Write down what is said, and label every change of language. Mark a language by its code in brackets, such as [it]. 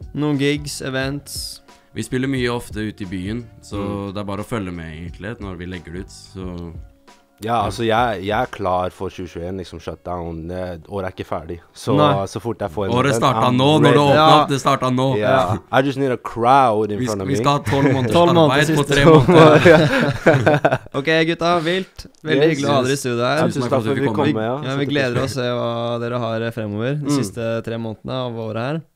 [no] Noen gigs, events? Vi spiller mye ofte ute i byen, så det bare å følge med egentlig når vi legger det ut, så... Ja, altså jeg er klar for 2021, liksom shutdown. Året ikke ferdig. Så fort jeg får en... Året startet nå, når det åpnet, det startet nå. [en] I just need a crowd in front of me. [no] Vi skal ha 12 måneders arbeid på 3 måneder. Ok, gutta, vilt. Veldig hyggelig å ha dere i studio her. Tusen takk for at vi kom med, ja. Vi gleder oss å se hva dere har fremover de siste 3 månedene av året her.